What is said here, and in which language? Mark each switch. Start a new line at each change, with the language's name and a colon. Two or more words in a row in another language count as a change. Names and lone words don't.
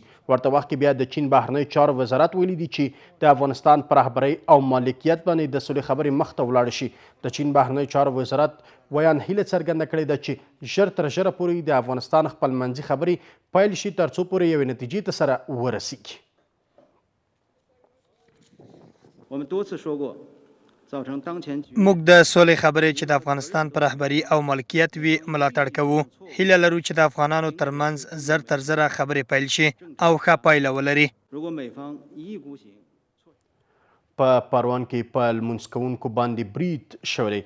Pashto: ورته وخت کې بیا د چین بهرنی چارو وزارت ویلي دي چې د افغانستان پر رهبرۍ او مالکیت باندې د سولې خبرې مخ ته ولاړ شي. د چین بهرنی چارو وزارت ویان هیله څرګنده کړې ده چې ژر تر ژره پورې د افغانستان خپلمنځي خبرې پیل شي تر څو پورې یوې نتیجې ته سره ورسیږي.
Chinese: 我们多次说过，
Pashto: موږ د سولې خبرې چې د افغانستان پر رهبري او مالکیت وي ملاتړ کوو. هیله لرو چې د افغانانو ترمنځ زر تر زره خبرې پیل شي او ښه پایله ولري. په پروان کې په لمونځ کوونکو باندې برید شوی.